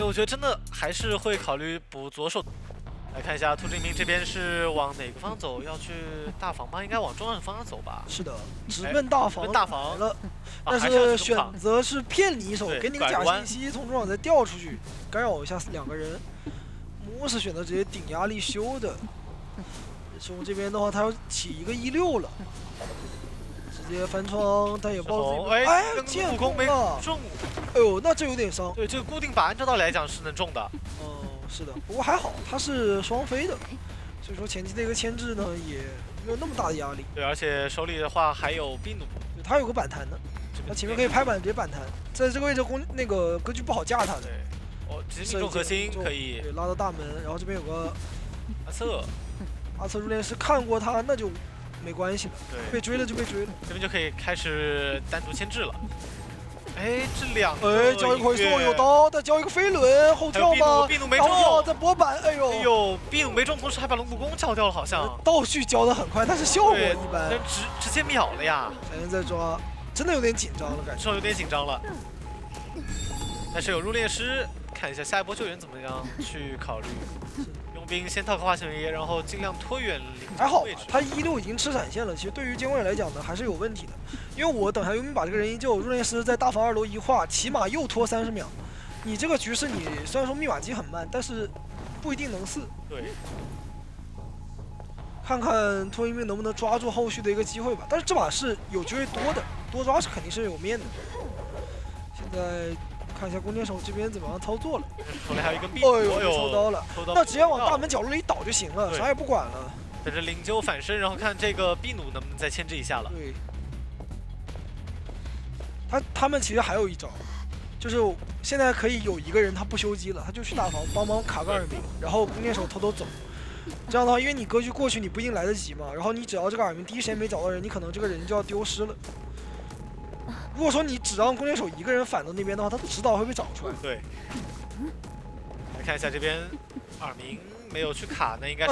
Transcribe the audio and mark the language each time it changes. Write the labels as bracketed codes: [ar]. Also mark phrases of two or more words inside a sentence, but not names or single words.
[zh] 我覺得真的還是會考慮補左手。來看一下兔志明這邊是往哪個方向走？要去大房嗎？應該往中央方向走吧。是的，直奔大房。大房了，但是選擇是騙你一手，給你個假信息，從中場再調出去，干擾一下2個人。木是選擇直接頂壓力修的。从這邊的話，他要起一個16了，直接翻窗，但也不知道自己跟建悟空沒中。哎呦，那这有點傷。對，這個固定靶按照道理來講是能中的。是的，不過還好，他是雙飛的，所以說前期的一個牽制呢也沒有那麼大的壓力。對，而且手裡的話還有秘弩，他有個板彈的，他前面可以拍板直接板彈，在這個位置那個格局不好架他的。對，直接命中核心可以拉到大門，然後這邊有個阿策入殮師看過他，那就沒關係了。對，被追了就被追了，這邊就可以開始單獨牽制了。哎，這兩個交一回送有刀，再交一個飛輪後跳嗎？秘弩沒中，再搏板，哎呦，秘弩沒中，同時還把龙骨弓交掉了，好像。倒序交的很快，但是效果一般。直接秒了呀！小燕在抓，真的有點緊張了，感觉。有點緊張了。但是有入殮師，看一下下一波救援怎麼樣去考慮。佣兵先套個化形人，然後盡量拖遠還好，他16已經吃閃現了，其實對於監管來講呢，還是有問題的。因為我等下佣兵把這個人一救，入殮師在大房2樓一畫，起碼又拖30秒。你這個局勢，你雖然說密碼機很慢，但是不一定能4。對。看看拖佣兵能不能抓住後續的一個機會吧。但是這把是有機會多的，多抓是肯定是有面的。現在看一下弓箭手這邊怎麼樣操作了。手裡還有一個秘弩，哎呦，抽刀了。那直接往大門角落裡倒就行了，啥也不管了。等着灵柩反身，然後看這個秘弩能不能再牽制一下了。對。他們其實還有一招，就是現在可以有一個人他不修機了，他就去大房幫忙卡個2名，然後弓箭手偷偷走。這樣的話，因為你格局過去你不一定來得及嘛，然後你只要這個2名第一時間沒找到人，你可能這個人就要丟失了。如果說你只讓弓箭手一個人反到那邊的話，他遲早會被找出來。對。來看一下這邊2名沒有去卡，那應該